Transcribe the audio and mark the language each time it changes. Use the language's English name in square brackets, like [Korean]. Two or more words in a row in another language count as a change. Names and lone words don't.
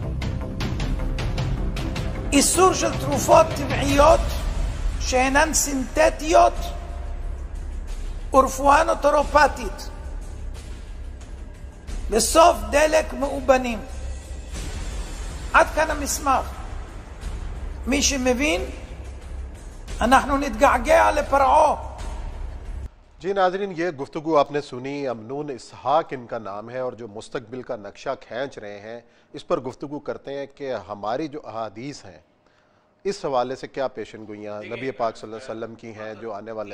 [Hebrew] איסור של תרופות טבעיות שאינן סינתטיות ורפואה נוטורופטית, בסוף דלק מאובנים. עד כאן המסמך. מי שמבין, אנחנו נתגעגע לפרעה. [Urdu] جی ناظرین، یہ گفتگو آپ نے سنی، امنون اسحاق ان کا نام ہے، اور جو مستقبل کا نقشہ کھینچ رہے ہیں اس پر گفتگو کرتے ہیں کہ ہماری جو احادیث ہیں اس حوالے سے کیا پیشن گوئیاں نبی پاک [Arabic] صلی اللہ علیہ وسلم [Urdu] کی ہیں جو آنے والے